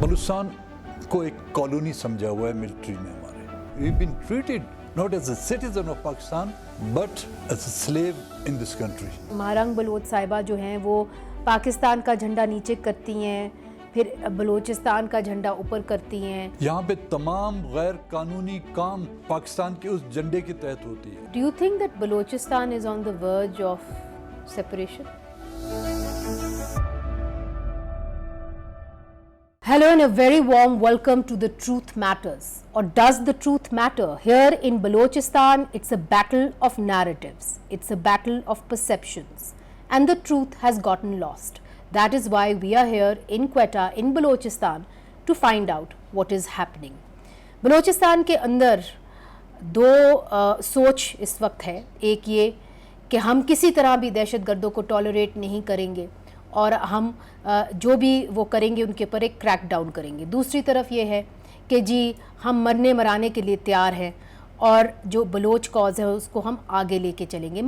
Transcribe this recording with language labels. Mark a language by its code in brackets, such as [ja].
[ur] بلوچستان کو ایک کالونی سمجھا ہوا ہے ملٹری نے ہمارے. [en] We've been treated not as a citizen of Pakistan but as a slave in this country. [ur] مہارنگ Baloch صاحبہ جو ہیں وہ پاکستان کا جھنڈا نیچے کرتی ہیں, پھر بلوچستان کا جھنڈا اوپر کرتی ہیں. یہاں پہ تمام غیر قانونی کام پاکستان کے اس جھنڈے کے تحت ہوتی ہے. [en] Do you think that Balochistan is on the verge of separation? Hello and a very warm welcome to The Truth Matters. Or does the truth matter? Here in Balochistan, it's a battle of narratives. It's a battle of perceptions. And the truth has gotten lost. That is why we are here in Quetta, in Balochistan, to find out what is happening. [ur] Balochistan کے اندر دو سوچ اس وقت ہے. ایک یہ کہ ہم کسی طرح بھی دہشت گردوں کو ٹالریٹ نہیں کریں گے اور ہم جو بھی وہ کریں گے ان کے اوپر ایک کریک ڈاؤن کریں گے. دوسری طرف یہ ہے کہ جی ہم مرنے مرانے کے لیے تیار ہیں اور جو بلوچ کاز ہے اس کو ہم آگے لے کے چلیں گے.